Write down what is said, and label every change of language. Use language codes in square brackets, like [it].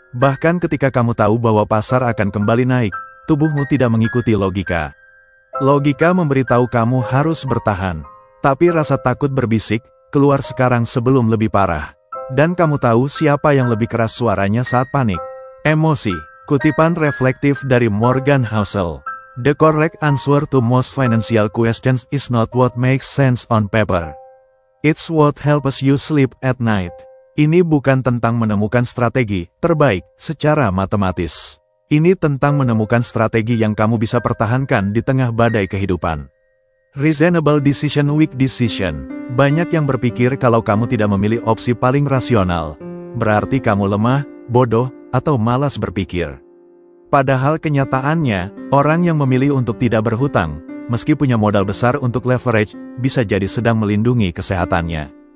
[id] Bahkan ketika kamu tahu bahwa pasar akan kembali naik, tubuhmu tidak mengikuti logika. Logika memberitahu kamu harus bertahan. Tapi rasa takut berbisik, keluar sekarang sebelum lebih parah. Dan kamu tahu siapa yang lebih keras suaranya saat panik. Emosi. Kutipan reflektif dari Morgan Housel. [en] The correct answer to most financial questions is not what makes sense on paper. It's what helps you sleep at night. [id] Ini bukan tentang menemukan strategi terbaik secara matematis. Ini tentang menemukan strategi yang kamu bisa pertahankan di tengah badai kehidupan. [en] Reasonable decision, weak decision. [id] Banyak yang berpikir kalau kamu tidak memilih opsi paling rasional, berarti kamu lemah, bodoh, atau malas berpikir. Padahal kenyataannya, orang yang memilih untuk tidak berhutang, meski punya modal besar untuk leverage, bisa jadi sedang melindungi kesehatannya.